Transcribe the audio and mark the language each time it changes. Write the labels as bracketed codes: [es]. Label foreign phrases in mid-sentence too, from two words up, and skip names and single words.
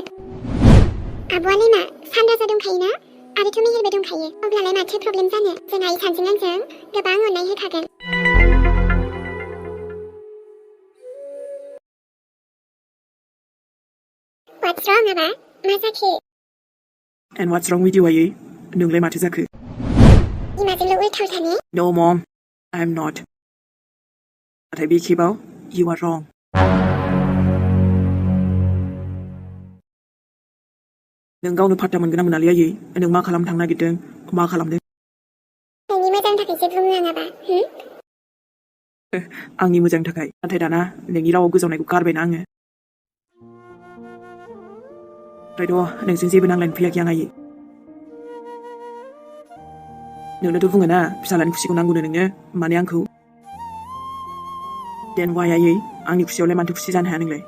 [brx] आब'आलाय मा सान राजा दंखायोना आरोथ' मेहेरबो दंखायो अब्लालाय माथो प्रब्लेम जानो जों आइ सानैजों आंजों गोबां अननाय होखागोन। [en] What's wrong [brx] आबा मा जाखो? [en] And what's wrong with you [brx] आयै नोंलाय माथो जाखो? बिमाजोंल' उल्था थाने? [en] No mom I'm not। [brx] नाथाय बे खेबाव [en] you are wrong। [brx] नों गावनो फात्ता मोनगोन ना मोनालै आयै नों मा खालामनो थांनो नागिरदों मा खालामदों? नोंनि मोजांनि थाखायसो बुङो आं आबा। आंनि मोजांनि थाखाय नाथाय दाना नोंनि रावाव गोजावनायखौ गारबायना आङो ओमफ्रायथ' नोंजों जेबो नांलायनो फैयाखै आं आयै नोंनोथ' बुङो ना फिसालानि खुसिखौ नांगौनो नोङो माने आंखौ [en] then why [brx] आयै आंनि खुसियावलाय मानोथो खुसि जानो हाया नोंलाय